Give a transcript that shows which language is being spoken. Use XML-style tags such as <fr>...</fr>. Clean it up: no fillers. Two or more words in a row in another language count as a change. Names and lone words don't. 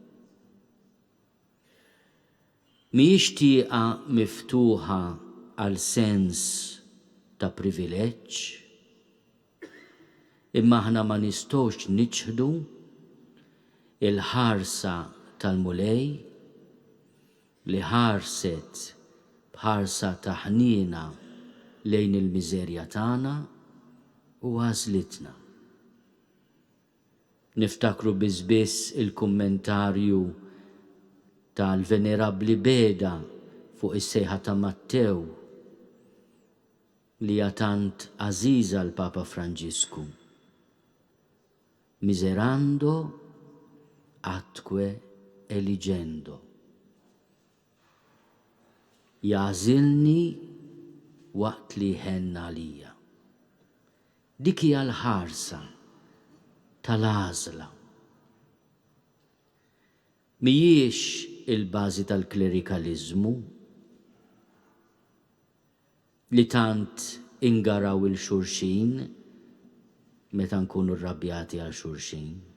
<mt>Mhijiex tieqa miftuħa għal sens ta' privileġġ, imma aħna ma nistgħux niċħdu il-ħarsa tal-mulej li ħarset bħarsa ta' ħniena lejn il-miżerja tagħna u għażlitna. Niftakru biss il-kummentarju tal-venerabbli Beda fuq is-sejħa ta' Mattew li hija tant għażiża l-Papa Franġisku.</mt> <la>Miserando atque eligendo.</la> <mt>Jażilni waqt li ħenna għalija. Dik hija l-ħarsa tal-għażla. Mhijiex il-bażi tal-klerikaliżmu li tant ingaraw il-xulxin meta nkunu rrabjati għal xulxin.</mt>